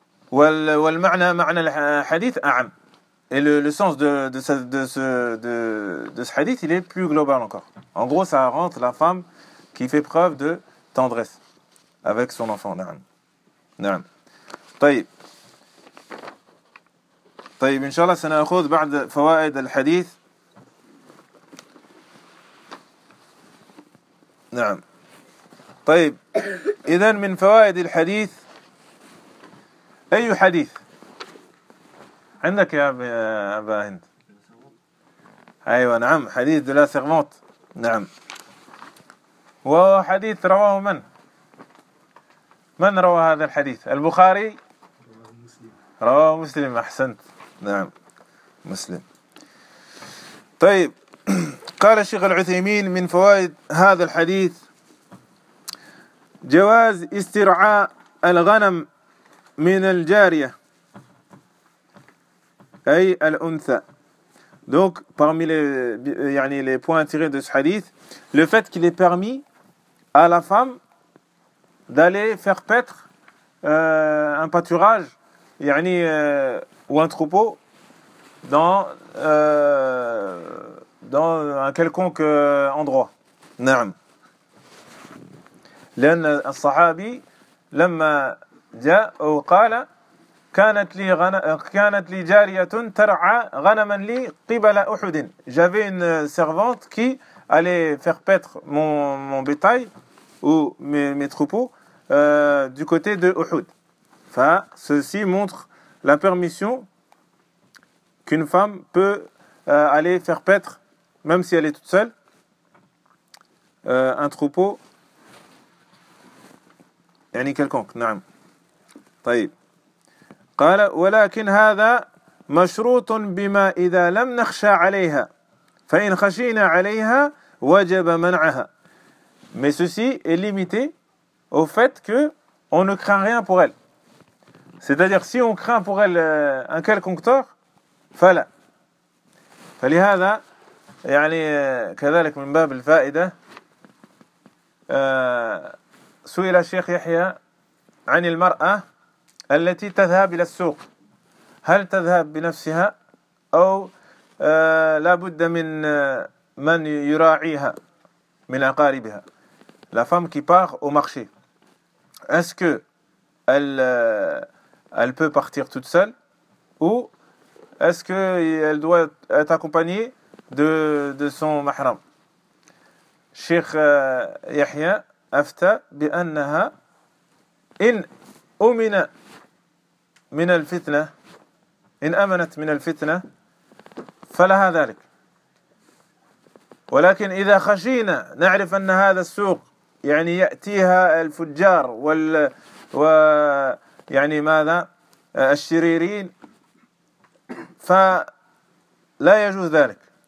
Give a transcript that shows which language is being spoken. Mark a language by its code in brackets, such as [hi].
[fr] Et le sens de ce hadith, il est plus global encore. En gros, ça rentre la femme qui fait preuve de tendresse avec son enfant. [ar] Na'am. طيب. طيب ان شاء الله سناخذ بعد فوائد الحديث. نعم. طيب اذا من فوائد الحديث اي حديث عندك يا ابا هند؟ ايوه نعم حديث [fr] دو لا سيرمونت. [ar] نعم. وهو حديث رواه من؟ من روى هذا الحديث؟ البخاري؟ رواه مسلم. احسنت. نعم مسلم. طيب قال الشيخ العثيمين من فوائد هذا الحديث جواز استرعاء الغنم من الجارية أي الأنثى. [fr] Donc parmi les points tirés de ce hadith, le fait qu'il est permis à la femme d'aller faire paître un pâturage ou un troupeau dans un quelconque endroit. [ar] نعم. لأن الصحابي لما جاء وقال كانت لي جارية ترعى غنما لي قبل أحد. [fr] J'avais une servante qui allait faire paître mon bétail ou mes troupeaux du côté de Uhud. Ceci montre la permission qu'une femme peut aller faire paître, même si elle est toute seule, un troupeau, يعني quelconque. [ar] نعم. طيب. قال ولكن هذا مشروط بما إذا لم نخشى عليها فإن خشينا عليها وجب منعها. [fr] Mais ceci est limité au fait que on ne craint rien pour elle. C'est-à-dire, si on craint pour elle un quelconque tort, فلا. [ar] فلهذا يعني كذلك من باب الفائدة سئل الشيخ يحيى عن المرأة التي تذهب إلى السوق هل تذهب بنفسها أو لا بد من يراعيها من أقاربها. [fr] La femme qui part au marché, est-ce que elle peut partir toute seule ou est-ce que elle doit être accompagnée de son mahram? [ar] Cheikh Yahya أفتى بأنها إن أمن من الفتنة إن أمنت من الفتنة فلها ذلك ولكن إذا خشينا نعرف أن هذا السوق يعني يأتيها الفجار ويعني ماذا الشريرين فلا يجوز ذلك.